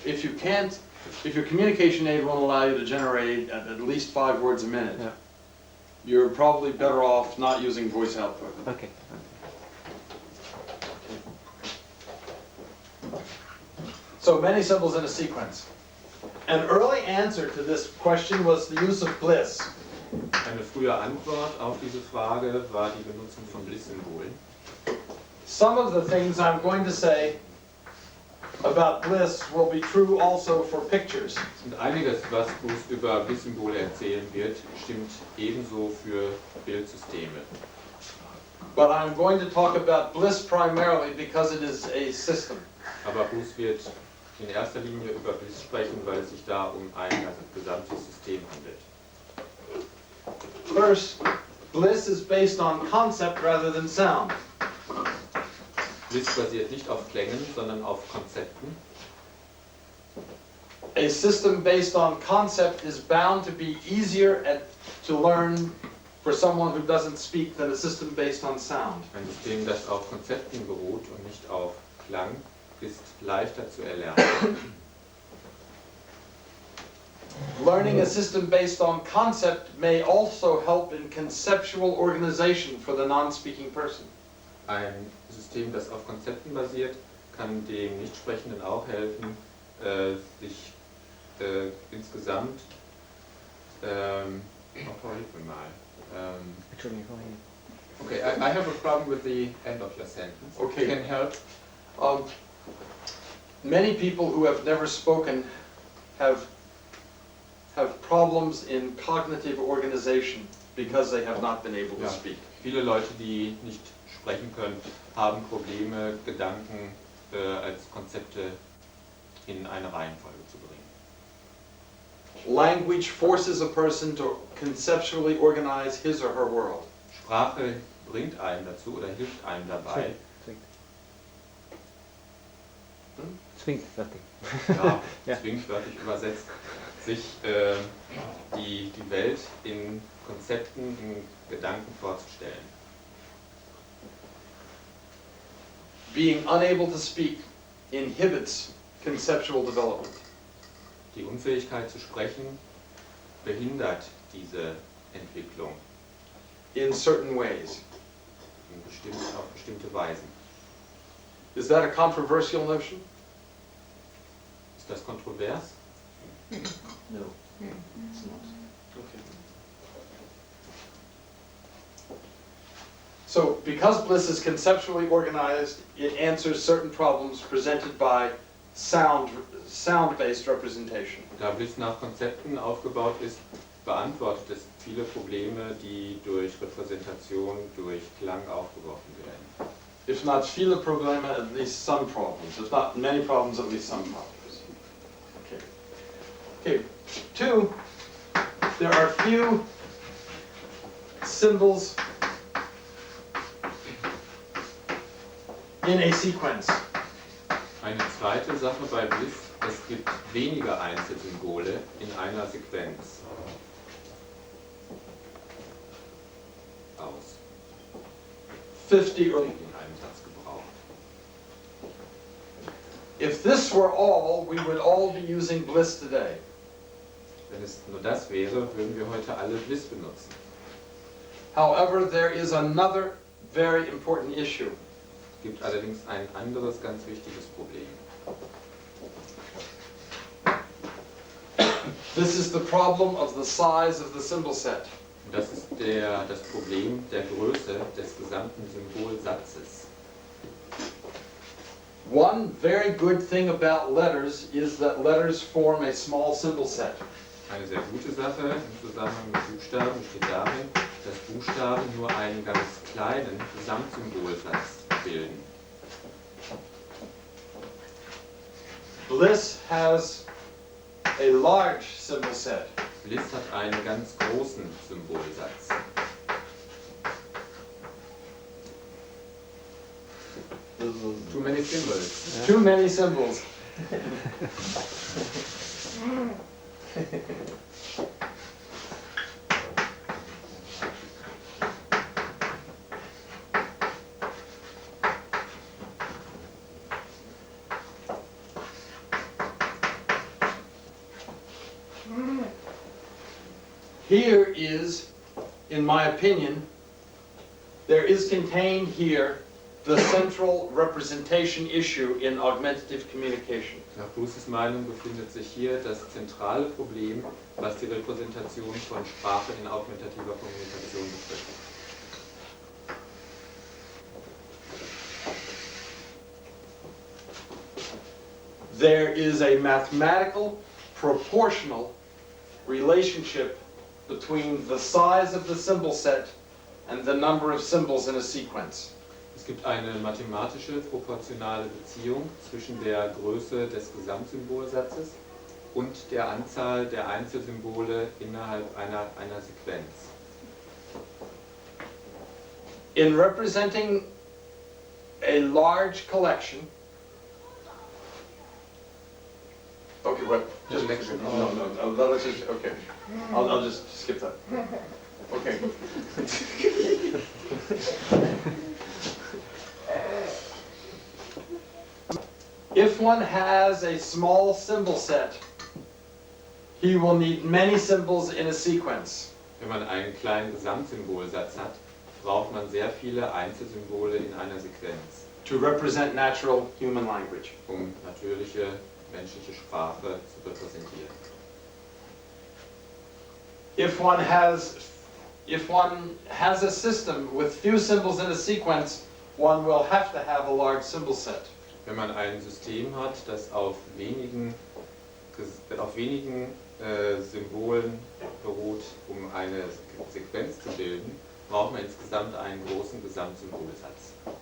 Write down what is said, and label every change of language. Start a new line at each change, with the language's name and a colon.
English: If your communication aid won't allow you to generate at least 5 words a minute, Yeah. you're probably better off not using voice output. Okay. So many symbols in a sequence. An early answer to this question was the use of bliss.
German: Eine frühe Antwort auf diese Frage war die Benutzung von Bliss-Symbolen.
English: Some of the things I'm going to say about bliss will be true also for pictures.
German: Und einiges, was Bruce über Bliss-Symbole erzählen wird, stimmt ebenso für Bildsysteme.
English: But I'm going to talk about bliss primarily because it is a system.
German: Aber Bruce wird in erster Linie über Bliss sprechen, weil es sich da um ein gesamtes System handelt.
English: First, bliss is based on concept rather than sound.
German: Bliss basiert nicht auf Klängen, sondern auf Konzepten.
English: A system based on concept is bound to be easier to learn for someone who doesn't speak than a system based on sound.
German: Ein System, das auf Konzepten beruht und nicht auf Klang, ist leichter zu erlernen.
English: Learning a system based on concept may also help in conceptual organization for the non-speaking person.
German: Ein System, das auf Konzepten basiert, kann dem Nichtsprechenden auch helfen, sich insgesamt,
English: okay, I have a problem with the end of your sentence. Okay. Can help. Many people who have never spoken have problems in cognitive organization because they have not been able to
German: Ja,
English: speak.
German: viele Leute, die nicht sprechen können, haben Probleme, Gedanken als Konzepte in eine Reihenfolge zu bringen.
English: Language forces a person to conceptually organize his or her world.
German: Sprache bringt einen dazu oder hilft einem dabei, Zwingt, fertig. ja, Ja. zwingt wörtlich übersetzt, sich die Welt in Konzepten, in Gedanken vorzustellen.
English: Being unable to speak inhibits conceptual development.
German: Die Unfähigkeit zu sprechen behindert diese Entwicklung
English: In certain ways.
German: auf bestimmte Weisen.
English: Is that a controversial notion?
German: Ist das kontrovers?
English: No. It's not. Okay. So, because bliss is conceptually organized, it answers certain problems presented by sound-based representation.
German: Da Bliss nach Konzepten aufgebaut ist, beantwortet es viele Probleme, die durch Repräsentation, durch Klang aufgeworfen werden.
English: If not
German: viele Probleme,
English: at least some problems. If not many problems, at least some problems. Okay. Okay. 2, there are few symbols in a sequence.
German: Eine zweite Sache bei Bliss, es gibt weniger Einzelsymbole in einer Sequenz. Aus.
English: 50 or
German: In einem Satz gebraucht.
English: if this were all, we would all be using bliss today.
German: Wenn es nur das wäre, würden wir heute alle Bliss benutzen.
English: However, there is another very important issue.
German: Es gibt allerdings ein anderes ganz wichtiges Problem.
English: This is the problem of the size of the symbol set.
German: Und das ist das Problem der Größe des gesamten Symbolsatzes.
English: One very good thing about letters is that letters form a small symbol set.
German: Eine sehr gute Sache im Zusammenhang mit Buchstaben steht darin, dass Buchstaben nur einen ganz kleinen Gesamtsymbolsatz bilden.
English: Bliss has a large symbol set.
German: Bliss hat einen ganz großen Symbolsatz.
English: Too many symbols. Too many symbols. Here is, in my opinion, there is contained here the central representation issue in augmentative communication.
German: Nach Bruces Meinung befindet sich hier das zentrale Problem, was die Repräsentation von Sprache in augmentativer Kommunikation betrifft.
English: There is a mathematical, proportional relationship between the size of the symbol set and the number of symbols in a sequence.
German: Es gibt eine mathematische, proportionale Beziehung zwischen der Größe des Gesamtsymbolsatzes und der Anzahl der Einzelsymbole innerhalb einer Sequenz.
English: In representing a large collection, okay, what? Just no, let's just, okay. I'll just skip that. Okay. If one has a small symbol set, he will need many symbols in a sequence.
German: Wenn man einen kleinen Gesamtsymbolsatz hat, braucht man sehr viele Einzelsymbole in einer Sequenz,
English: To represent natural human language.
German: natürliche menschliche Sprache zu repräsentieren.
English: If one has a system with few symbols in a sequence, one will have to have a large symbol set.
German: Wenn man ein System hat, das auf wenigen Symbolen beruht, um eine Sequenz zu bilden, braucht man insgesamt einen großen Gesamtsymbolsatz.